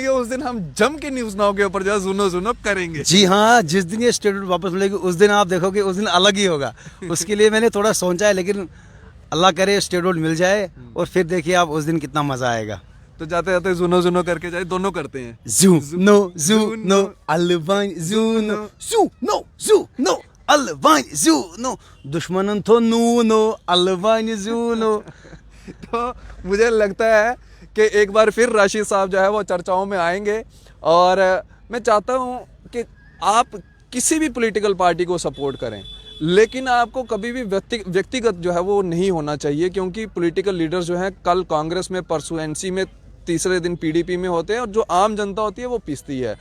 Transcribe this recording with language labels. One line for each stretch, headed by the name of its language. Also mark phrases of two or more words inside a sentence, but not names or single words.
Hindi: उस दिन हम जम के न्यूज़ नाउ के ऊपर जो है जुनो जुनो करेंगे। जी हाँ, जिस दिन ये स्टेटहुड वापस मिलेगी उस दिन आप देखोगे उस दिन अलग ही होगा। उसके लिए मैंने थोड़ा सोचा है, लेकिन अल्लाह करे स्टेटहुड मिल जाए और फिर देखिए आप उस दिन कितना मज़ा आएगा। तो जाते जाते जुनो जुनो करके जाए, दोनों करते हैं। जुनो जुनो अलवाइन जुनो जुनो जुनो अलवाइन जुनो दुश्मनन तो नूनो अलवाइन जुनो। तो मुझे लगता है कि एक बार फिर राशिद साहब जो है वो चर्चाओं में आएंगे। और मैं चाहता हूँ कि आप किसी भी
English: political party
Hindi: को सपोर्ट करें, लेकिन आपको कभी भी व्यक्तिगत जो है वो नहीं होना चाहिए, क्योंकि
English: political leaders
Hindi: जो हैं कल कांग्रेस में, परसों एनसी में, तीसरे दिन पीडीपी में होते हैं, और जो आम जनता होती है वो पिसती है।